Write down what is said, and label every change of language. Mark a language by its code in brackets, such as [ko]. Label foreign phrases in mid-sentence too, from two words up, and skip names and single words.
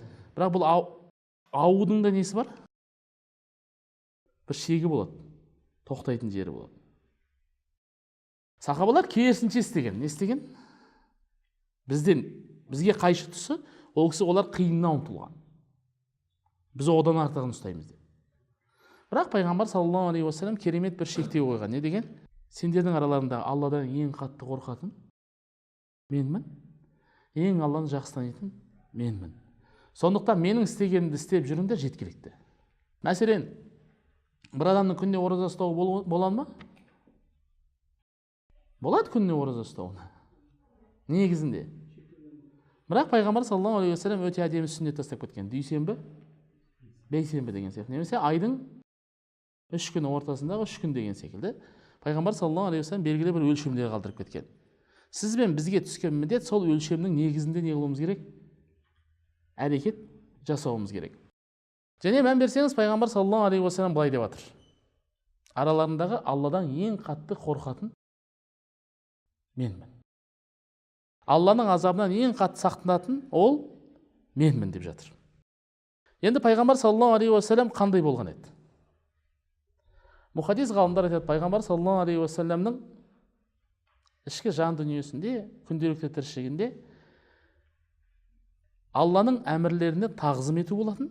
[kk] Бірақ бұл аудың да несі бар? Бір шегі болады, тоқтайтын жері болады. Сахабалар керісінше істеген. Не істеген? Бізге қайшы тұсы, ол кісі олар қиыннан ұмтылған. Біз одан артығын ұстаймыз деп. Бірақ пайғамбар [ar] صلى الله عليه وسلم [kk] керемет бір шектеу қойған. Не деген? Сендердің араларында Алладан ең қатты қорқатын менмін, ең Алланы жақсы танитын менмін. Сондықтан менің істегенімді істеп жүріңдер жеткілікті. Мәселен, бір адамның күнде ораза ұстауы болады ма? Болады күнде ораза ұстауы. Негізінде. Бірақ пайғамбар [ar] صلى الله عليه وسلم [kk] өте әдемі сүннет тастап кеткен. Дүйсенбі, бейсенбі деген секілді. Немесе айдың 3 күні ортасындағы 3 күн деген секілді. Пайғамбар [ar] صلى الله عليه وسلم [kk] белгілі бір өлшемдер қалдырып кеткен. Сіз бен бізге түскен міндет сол өлшемнің негізінде не қылуымыз керек? Әрекет жасауымыз керек. Және мән берсеңіз, пайғамбар [ar] صلى الله عليه وسلم [kk] былай деп жатыр. араларындағы Алладан ең қатты қорқатын менмін. Алланың азабынан ең қатты сақтанатын ол менмін деп жатыр. Енді пайғамбар [ar] صلى الله عليه وسلم [kk] қандай болған еді? Мұхаддис ғалымдар айтады, пайғамбар [ar] صلى الله عليه وسلم [kk] ішкі жан дүниесінде, күнделікті тіршілігінде Алланың әмірлеріне тағзым ету болатын.